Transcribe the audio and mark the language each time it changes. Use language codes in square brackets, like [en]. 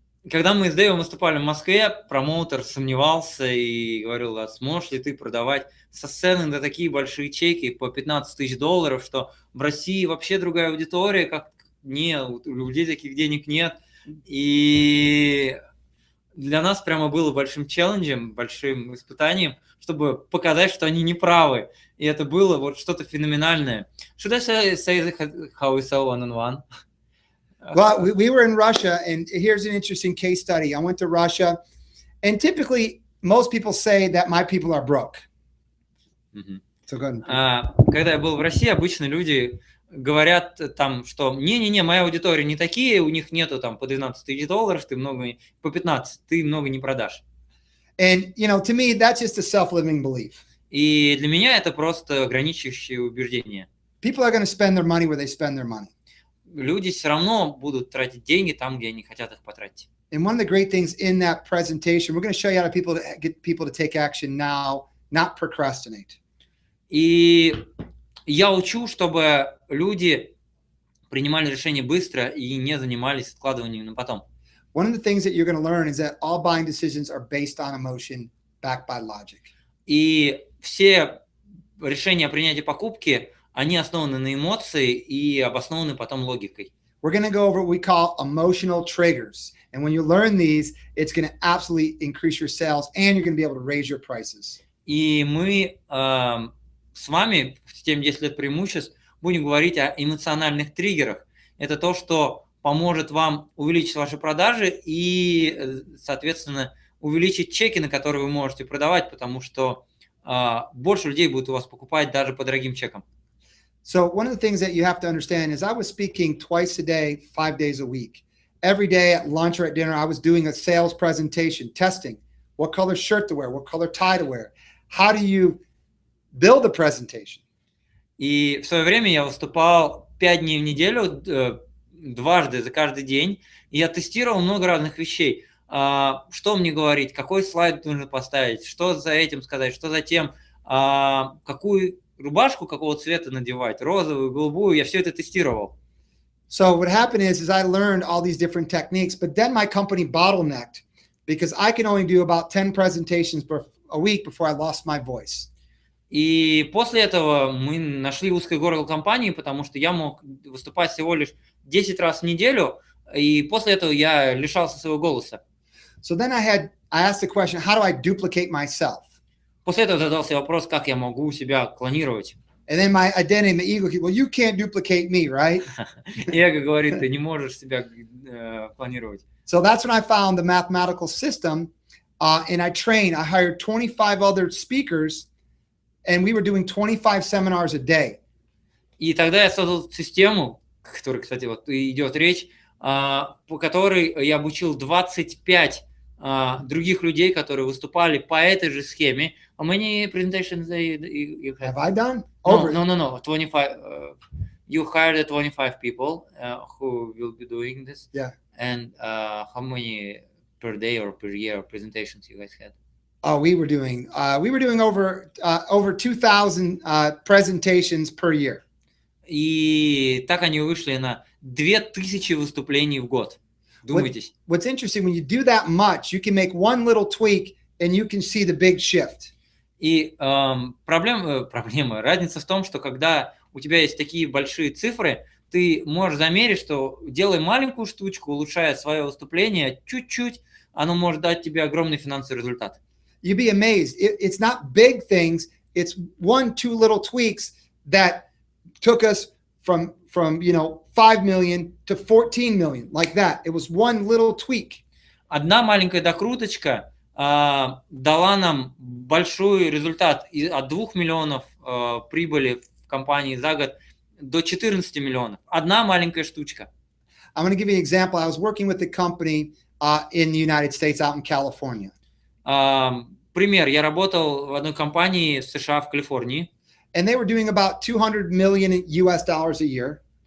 [ru] Когда мы с Дэйвом выступали в Москве, промоутер сомневался и говорил, а сможешь ли ты продавать со сцены на такие большие чеки по $15 000, что в России вообще другая аудитория, как не, у людей таких денег нет. И для нас прямо было большим челленджем, большим испытанием, чтобы показать, что они не правы. И это было вот что-то феноменальное. [en] Should I say how we sell one-on-one? Well, we were in Russia, and here's an interesting case study. I went to Russia, and typically most people say that my people are broke. So go ahead. [ru] Когда я был в России, обычно люди говорят там, что не-не-не, моя аудитория не такие, у них нету там по $12 000, ты много, по 15, ты много не продашь. [en] And, you know, to me, that's just a self-living belief. [ru] И для меня это просто ограничивающее убеждение. [en] People are going to spend their money where they spend their money. [ru] Люди все равно будут тратить деньги там, где они хотят их потратить. [en] And one of the great things in that presentation, we're going to show you how to get people to take action now, not procrastinate. [ru] И я учу, чтобы люди принимали решения быстро и не занимались откладыванием на потом. [en] One of the things that you're going to learn is that all buying decisions are based on emotion, backed by logic. [ru] И все решения о принятии покупки, они основаны на эмоции и обоснованы потом логикой. [en] We're going to go over what we call emotional triggers. And when you learn these, it's going to absolutely increase your sales and you're going to be able to raise your prices. [ru] И мы с вами в теме 10 лет преимуществ будем говорить о эмоциональных триггерах. Это то, что поможет вам увеличить ваши продажи и, соответственно, увеличить чеки, на которые вы можете продавать, потому что больше людей будут у вас покупать даже по дорогим чекам. [en] So one of the things that you have to understand is I was speaking twice a day, 5 days a week. Every day at lunch or at dinner, I was doing a sales presentation, testing what color shirt to wear, what color tie to wear. How do you build a presentation? [ru] И в свое время я выступал 5 дней в неделю, дважды за каждый день, и я тестировал много разных вещей. Что мне говорить, какой слайд нужно поставить, что за этим сказать, что за тем, какую рубашку какого цвета надевать, розовую, голубую, я все это тестировал. [en] So what happened is I learned all these different techniques, but then my company bottlenecked because I can only do about 10 presentations a week before I lost my voice. [ru] И после этого мы нашли узкое горло компании, потому что я мог выступать всего лишь 10 раз в неделю, и после этого я лишался своего голоса. [en] So then I asked the question, how do I duplicate myself? [ru] После этого задался вопрос, как я могу себя клонировать. [en] And then my identity, my ego, well, you can't duplicate me, right? [ru] Эго говорит, ты не можешь себя клонировать. [en] So that's when I found the mathematical system, and I hired 25 other speakers, and we were doing 25 seminars a day. [ru] И тогда я создал систему, о которой, кстати, вот идет речь, по которой я обучил 25 других людей, которые выступали по этой же схеме. [en] How many presentations you had? Have I done? No. 25. You hired 25 people who will be doing this. Yeah. And how many per day or per year presentations you guys had? Oh, we were doing over 2,000 presentations per year. [ru] И так они вышли на 2000 выступлений в год. Думайтесь. [en] What's interesting, when you do that much, you can make one little tweak and you can see the big shift. [ru] И проблема, разница в том, что когда у тебя есть такие большие цифры, ты можешь замерить, что делая маленькую штучку, улучшая свое выступление, чуть-чуть, оно может дать тебе огромный финансовый результат. [en] You'd be amazed. It's not big things. It's 1-2 little tweaks that took us from 5 million to 14 million, like that. It was one little tweak. [ru] Одна маленькая докруточка дала нам большой результат от 2 миллионов прибыли в компании за год до 14 миллионов. Одна маленькая штучка. [en] I'm going to give you an example. I was working with a company in the United States out in California. [ru] Пример. Я работал в одной компании в США, в Калифорнии. [en] And they were doing about 200 million US dollars a year.